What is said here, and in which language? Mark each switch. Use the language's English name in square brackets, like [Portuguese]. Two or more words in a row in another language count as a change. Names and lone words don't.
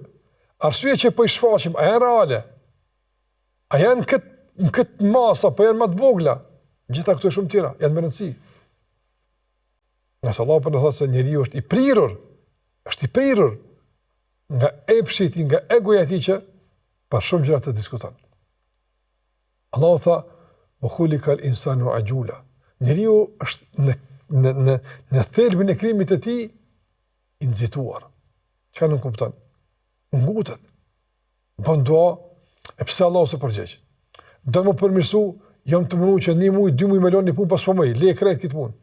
[Albanian] Arsye që po i shfaqim, a janë reale? A janë në këtë masë, apo janë më të vogla? Gjitha këto shumë tjera, janë më rëndësi. Nëse Allah për në thotë se njeriu është i prirur nga epshi i tij, nga egoja e tij që për shumë gjëra të diskuton. Allah tha, [Arabic] "وخلق الإنسان عجولا." [Albanian] Njeriu është në thelbin e krijimit të tij i nxituar. Çka nuk kupton? Ngutet. Bën dua, e pse Allah s'u përgjigj? Do më përmirësu, jam të mundu që 1 muaj, 2 muaj me lënë një punë pas po mëj, le krejt këtë punë.